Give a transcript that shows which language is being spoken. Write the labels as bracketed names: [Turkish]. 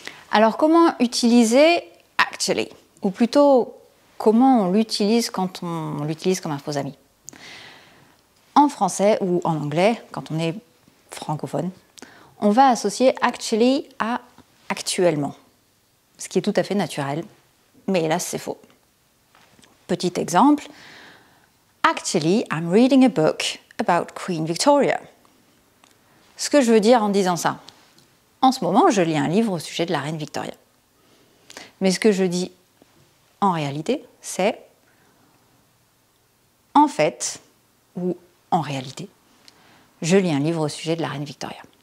[French] Alors comment utiliser actually? Ou plutôt, comment on l'utilise quand on l'utilise comme un faux ami? En français ou en anglais, quand on est francophone, on va associer actually à actuellement, ce qui est tout à fait naturel, mais hélas c'est faux. Petit exemple, [English] actually I'm reading a book about Queen Victoria. [French] Ce que je veux dire en disant ça, en ce moment je lis un livre au sujet de la reine Victoria. Mais ce que je dis en réalité, c'est en fait, ou en réalité, je lis un livre au sujet de la reine Victoria.